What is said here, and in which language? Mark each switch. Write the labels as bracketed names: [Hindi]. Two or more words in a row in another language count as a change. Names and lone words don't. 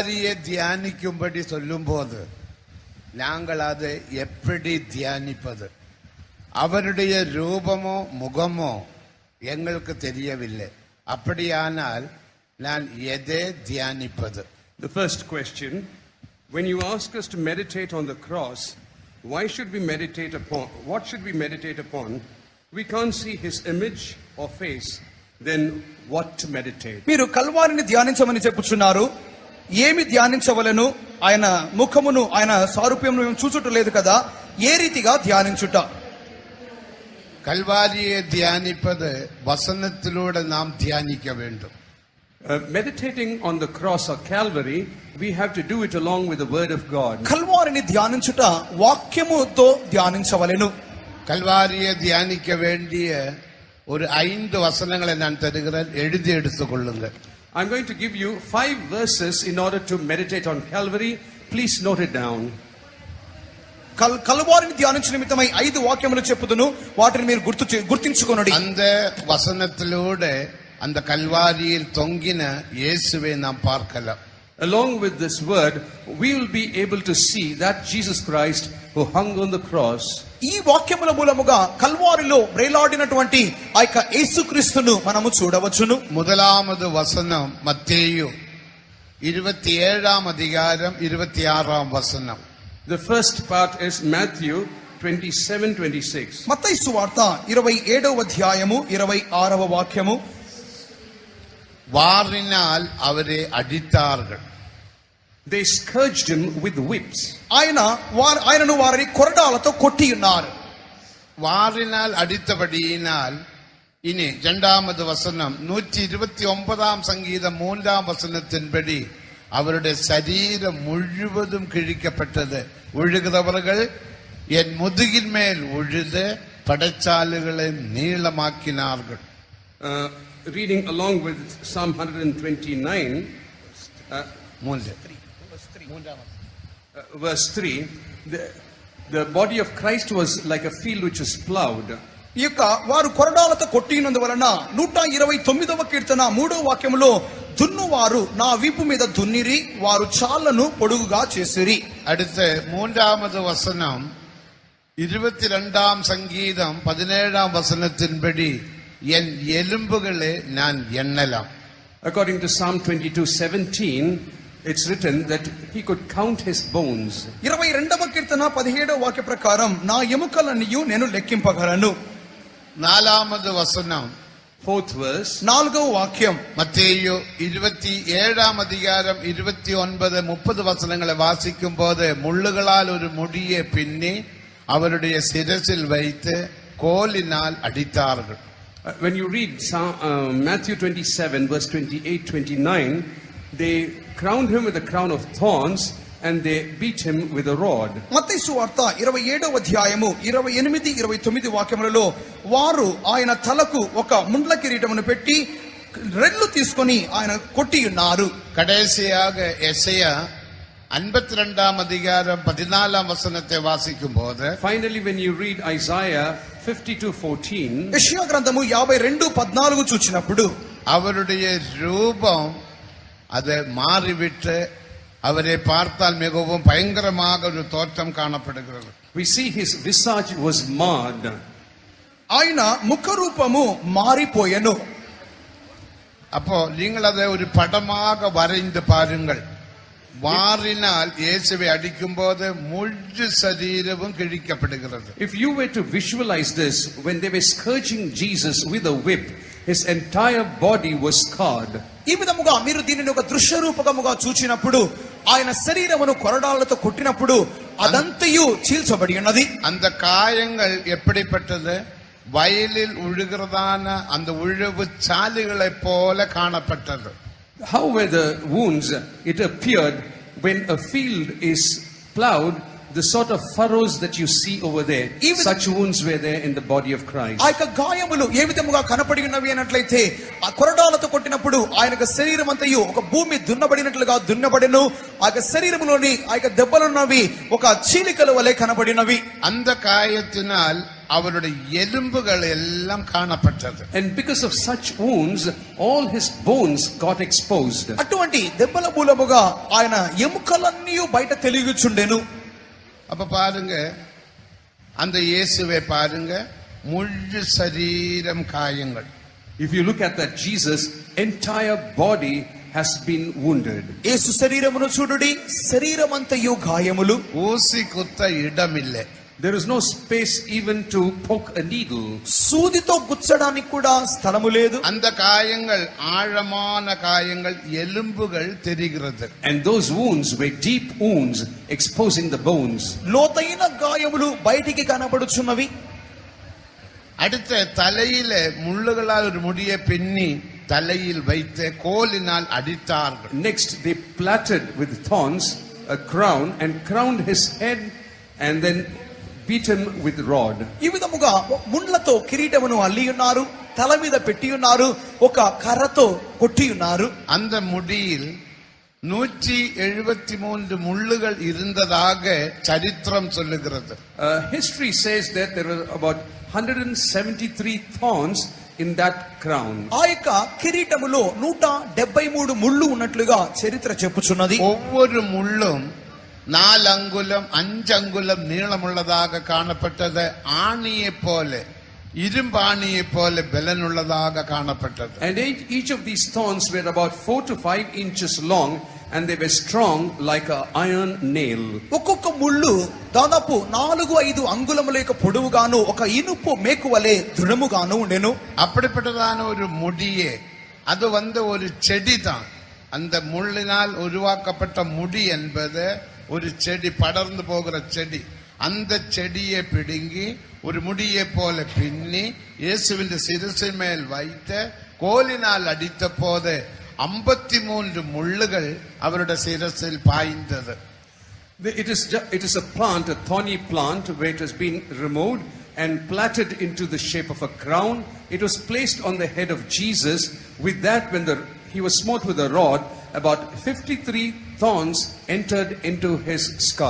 [Tamil] கல்வாரியை தியானிக்கும்படி சொல்லும்போது நாங்கள் அதை எப்படி தியானிப்பது? அவருடைய ரூபமோ முகமோ எங்களுக்கு தெரியவில்லை. அப்படியானால் நான் எதை தியானிப்பது? [English] The first question, when you ask us to meditate on the cross, why should we meditate upon, what should we meditate upon? We can't see his image or face, then what to meditate? [Telugu] మీరు కల్వారిని ధ్యానించమని చెప్పుచున్నారు. ఏమి ధ్యానించవలెను? ఆయన ముఖమును ఆయన సారూప్యమును మేము చూచుటలేదు కదా, ఏ రీతిగా ధ్యానించుట? [Tamil] கல்வாரியை தியானிப்பது வசனத்திலூടെ நாம் தியானிக்க வேண்டும். [English] Meditating on the cross or Calvary, we have to do it along with the word of God. [Telugu] కల్వారిని ధ్యానించుట వాక్యముతో ధ్యానించవలెను. [Tamil] கல்வாரியை தியானிக்க வேண்டிய ஒரு 5 வசனங்களை நான் தருகிறேன், எழுதி எடுத்துக் கொள்ளுங்கள். [English] I'm going to give you 5 verses in order to meditate on Calvary. Please note it down. [Telugu] కల్వారిని ధ్యానించు నిమిత్తమై 5 వాక్యములు చెప్పుదును, వాటిని మీరు గుర్తించుకొనుడి. [Tamil] அந்த வசனத்திலூടെ அந்த கல்வாரியில் தொங்கின இயேசுவை நாம் பார்க்கலாம். [English] Along with this word, we will be able to see that Jesus Christ who hung on the cross. [Telugu] ఈ వాక్యముల మూలముగా కల్వారిలో వ్రేలాడినటువంటి ఆ యొక్క యేసుక్రీస్తును మనము చూడవచ్చును. [Tamil] முதலாவது வசனம் மத்தேயு 27ஆம் அதிகாரம் 26ஆம் வசனம். [English] The first part is Matthew 27:26. [Telugu] మత్తయి సువార్త 27వ అధ్యాయము 26వ వాక్యము. [Tamil] வாரினால் அவரை அடித்தார்கள். [English] They scourged him with whips. [Telugu] ఆయనను వారిని కొరడాలతో కొట్టి ఉన్నారు. [Tamil] வாரினால் அடித்தபடியினால் இனி 2வது வசனம் 129ஆம் சங்கீதம் 3ஆம் வசனத்தின்படி அவருடைய சரீரம் முழுவதும் கிழிக்கப்பட்டது. உழுகிறவர்கள் என் முதுகின் மேல் உழுது படைச்சாலுகளை நீளமாக்கினார்கள். [English] Reading along with Psalm 129, verse 3, the body of Christ was like a field which was plowed. [Telugu] ఈ యొక్క వారు కొరడాలతో కొట్టినందువలన 129వ కీర్తన 3వ వాక్యములో దున్నువారు నా వీపు మీద దున్నిరి, వారు చాళ్లను పొడుగుగా చేసిరి. [Tamil] அடுத்து 3வது வசனம் 22ஆம் சங்கீதம் 17ஆம் வசனத்தின்படி என் எலும்புகளை நான் எண்ணலாம். [English] According to Psalm 22:17, it's written that he could count his bones. [Telugu] 22వ కీర్తన 17వ వాక్య ప్రకారం నా ఎముకలన్నీయు నేను లెక్కింపగలను. [Tamil] 4வது வசனம் [English] 4th verse, [Telugu] 4వ వాక్యం. [Tamil] மத்தேயு 27ஆம் அதிகாரம் 29 30 வசனங்களை வாசிக்கும் போது முள்ளுகளால் ஒரு முடியை பின்னி அவருடைய சிரசில் வைத்து கோலினால் அடித்தார்கள். [English] When you read Matthew 27 verse 28-29, they crowned him with a crown of thorns and they beat him with a rod. [Telugu] మత్తయి సువార్త 27వ అధ్యాయము 28 29 వాక్యములలో వారు ఆయన తలకు ఒక ముండ్ల కిరీటమును పెట్టి రెల్లు తీసుకొని ఆయన కొట్టి ఉన్నారు. [Tamil] கடைசியாக எசையா 52ஆம் அதிகாரம் 14ஆம் வசனத்தை வாசிக்கும் போது, [English] finally when you read Isaiah 52:14, [Telugu] యెషయా గ్రంథము 52:14 చూచినప్పుడు [Tamil] அவருடைய ரூபம் அது மாறிவிட்டு அவரை பார்த்தால் மிகவும் பயங்கரமாக ஒரு தோற்றம் காணப்படுகிறது. [English] we see his visage was marred. [Telugu] ఆయన ముఖ రూపము మారిపోయెను. [Tamil] அப்போ நீங்கள் அதை ஒரு படமாக வரைந்து பாருங்கள். வாரினால் இயேசுவை அடிக்கும் போது முழு சரீரமும் கிழிக்கப்படுகிறது. [English] If you were to visualize this, when they were scourging Jesus with a whip, his entire body was scarred. [Telugu] ఈ విధముగా మీరు దీనిని ఒక దృశ్య రూపకముగా చూచినప్పుడు ఆయన శరీరమును కొరడాలతో కొట్టినప్పుడు అదంతయు చీల్చబడి ఉన్నది. [Tamil] அந்த காயங்கள் எப்படிப்பட்டது? வயலில் உழுகிறதான அந்த உழவு சாலுகளைப் போல காணப்பட்டது. [English] How were the wounds? It appeared when a field is plowed, the sort of furrows that you see over there, such wounds were there in the body of Christ. [Telugu] ఆ యొక్క గాయములు ఏ విధముగా కనపడి ఉన్నవి అన్నట్లయితే ఆ కొరడాలతో కొట్టినప్పుడు ఆయన యొక్క శరీరం అంతయు ఒక భూమి దున్నబడినట్లుగా దున్నబడెను. ఆ యొక్క శరీరములోని ఆ యొక్క దెబ్బలున్నవి ఒక చీలికల వలె కనపడినవి. [Tamil] அந்த காயத்தினால் அவருடைய எலும்புகள் எல்லாம் காணப்பட்டது. [English] And because of such wounds, all his bones got exposed. [Telugu] అటువంటి దెబ్బల మూలముగా ఆయన ఎముకలన్నీ బయట తెలియచుండెను. [Tamil] அப்ப பாருங்க, அந்த இயேசுவை பாருங்க, முழு சரீரம் காயங்கள். [English] If you look at that Jesus, entire body has been wounded. [Telugu] యేసు శరీరమును చూడుడి, శరీరమంతయు గాయములు. [Tamil] ஊசி குத்த இடமில்லை. [English] There is no space even to poke a needle. [Telugu] సూదితో గుచ్చడానికి కూడా స్థలము లేదు. [Tamil] அந்த காயங்கள் ஆழமான காயங்கள், எலும்புகள் தெரிகிறது. [English] And those wounds were deep wounds, exposing the bones. [Telugu] లోతైన గాయములు బయటికి కనబడుచున్నవి. [Tamil] அடுத்த தலையில முள்ளுகளால் ஒரு முடியை பின்னி தலையில் வைத்து கோலினால் அடித்தார்கள். [English] Next, they plaited with thorns a crown and crowned his head and then beat him with rod. [Telugu] ఈ విధముగా ముండ్లతో కిరీటమును అల్లి ఉన్నారు, తల మీద పెట్టి ఉన్నారు, ఒక కర్రతో కొట్టి ఉన్నారు. [Tamil] அந்த முடியில் 173 முள்ளுகள் இருந்ததாக சரித்திரம் சொல்லுகிறது. [English] History says that there were about 173 thorns in that crown. [Telugu] ఆ యొక్క కిరీటములో 173 ముళ్ళు ఉన్నట్లుగా చరిత్ర చెప్పుచున్నది. [Tamil] ஒவ்வொரு முள்ளும் 4 அங்குலம் 5 அங்குலம் நீளமுள்ளதாக காணப்பட்டது. ஆணியை போல, இரும்பாணியை போல பலனுள்ளதாக காணப்பட்டது. [English] And each of these thorns were about 4 to 5 inches long, and they were strong like an iron nail. [Telugu] ఒక్కొక్క ముళ్ళు దాదాపు 4-5 అంగుళముల యొక్క పొడవుగాను, ఒక ఇనుపు మేకువలే దృఢముగాను ఉండెను. [Tamil] அப்படிப்பட்டதான ஒரு முடியே, அது ஒரு செடி தான். அந்த முள்ளினால் உருவாக்கப்பட்ட முடி என்பது ஒரு செடி, படர்ந்து போகிற செடி. அந்த செடியை பிடுங்கி ஒரு முடியை போல பின்னி இயேசுவின் சிரசின் மேல் வைத்து கோலினால் அடித்த போது 53 முள்ளுகள் அவருடைய சிரசில் பாய்ந்தது. [English] It is a plant, a thorny plant, where it has been removed and plaited into the shape of a crown. It was placed on the head of Jesus. With that, when he was smote with a rod, about 53 thorns entered into his skull.